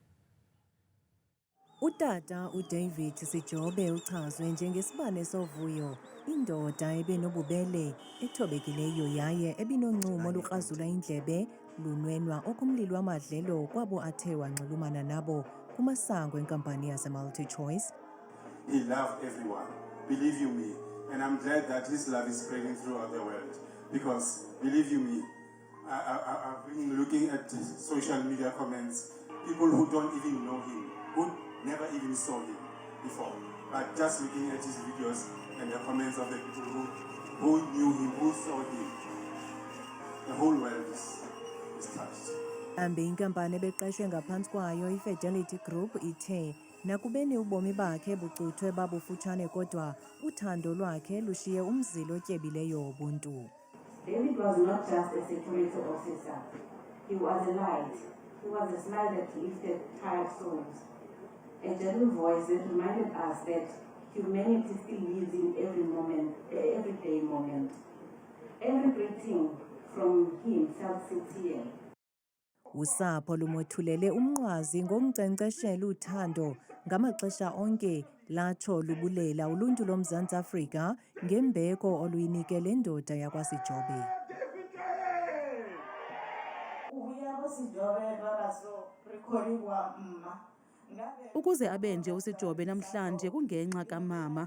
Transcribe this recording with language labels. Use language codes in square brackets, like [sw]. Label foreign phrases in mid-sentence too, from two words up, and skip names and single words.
[xh] Utata uDavid Sijobe uchazwe njengesibane sovuyo, indoda ebenobubele, ethobekileyo yaye ebinoncumo olukrazula indlebe, lunwenwa okumlilo wamadlelo kwabo athe wanxulumana nabo kumasango enkampani yaseMultichoice. [en] He loved everyone, believe you me, and I'm glad that his love is spreading throughout the world, because believe you me, I've been looking at social media comments, people who don't even know him, who never even saw him before, but just looking at his videos and the comments of the people who knew him, who saw him, the whole world is touched. [xh] Ambe inkampani ebeqeshwe ngaphansi kwayo iFidelity Group ithe nakubeni ubomi bakhe bucuthwe babufutshane kodwa uthando lwakhe lushiye umzilo otyebileyo wobuntu. [en] David was not just a security officer. He was a light. He was a smile that lifted tired souls. A gentle voice that reminded us that humanity still lives in every moment, everyday moment. Every greeting from him felt sincere. [xh] Usapho lumothulele umnqwazi ngomnkcenkceshela uthando ngamaxesha onke latsho lubulela uluntu loMzantsi Afrika ngembeko oluyinikele le ndoda yakwaSijobe. Ukuze abenje uSijobe namhlanje kungenxa kamama.